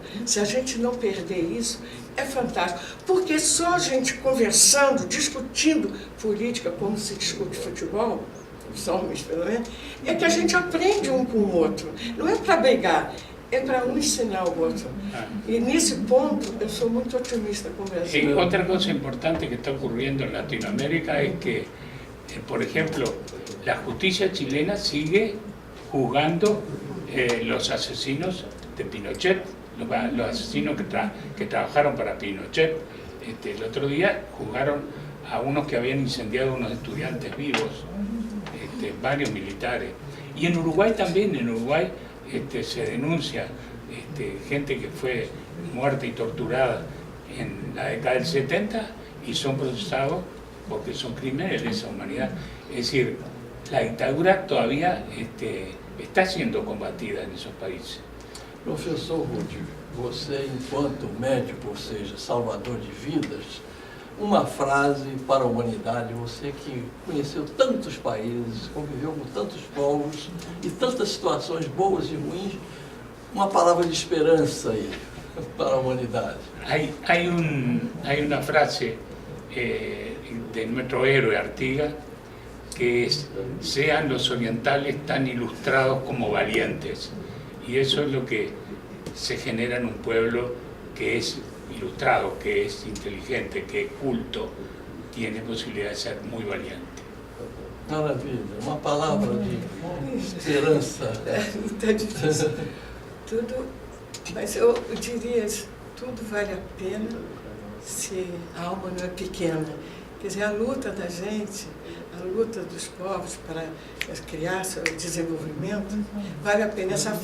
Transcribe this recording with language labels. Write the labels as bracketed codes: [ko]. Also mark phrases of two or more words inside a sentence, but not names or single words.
[pt] Se a gente não perder isso, é fantástico. Porque só a gente conversando, discutindo política como se discute futebol, os homens pelo menos, é que a gente aprende um com o outro. Não é para brigar, é para um ensinar o outro. E nesse ponto eu sou muito otimista com o Brasil. [es] Y otra cosa importante que está ocurriendo en Latinoamérica es que, por ejemplo, la justicia chilena sigue juzgando los asesinos de Pinochet, los asesinos que trabajaron para Pinochet. El otro día juzgaron a unos que habían incendiado unos estudiantes vivos, varios militares. Y en Uruguay también, se denuncia gente que fue muerta y torturada en la década del 70 y son procesados porque son crímenes de lesa humanidad. Es decir, la dictadura todavía está siendo combatida en esos países. [pt] Professor Rudi, você, enquanto médico, ou seja, salvador de vidas, uma frase para a humanidade, você que conheceu tantos países, conviveu com tantos povos e tantas situações boas e ruins, uma palavra de esperança aí para a humanidade. [es] Hay una frase de nuestro héroe Artigas que es: sean los orientales tan ilustrados como valientes. Y eso es lo que se genera en un pueblo que es ilustrado, que es inteligente, que es culto, tiene posibilidad de ser muy valiente. [pt] Maravilha, uma palavra de esperança. Está difícil. Mas eu diria, tudo vale a pena se a alma não é pequena. Quer dizer, a luta da gente, a luta dos povos para criar seu desenvolvimento, vale a pena.